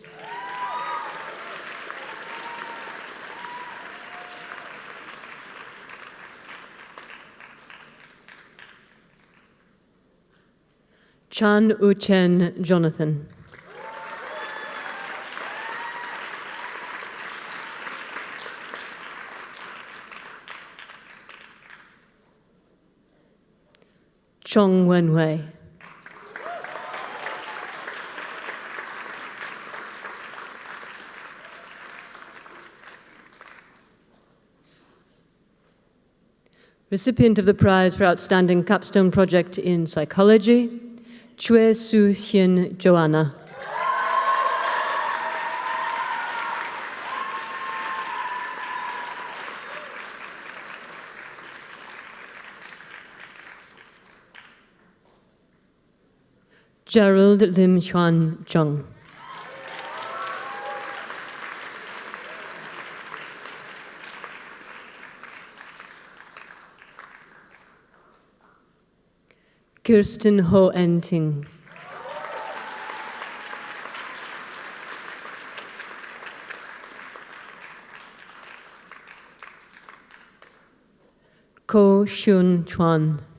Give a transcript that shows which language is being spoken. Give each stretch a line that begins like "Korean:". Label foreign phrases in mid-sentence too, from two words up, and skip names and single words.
English: Chan Uchen Jonathan. Chong Wenwei. Recipient of the prize for outstanding capstone project in psychology, Chue Su Hien Joanna. Gerald Lim Chuan Chung. Kirsten Ho En Ting. Ko Shun Chuan.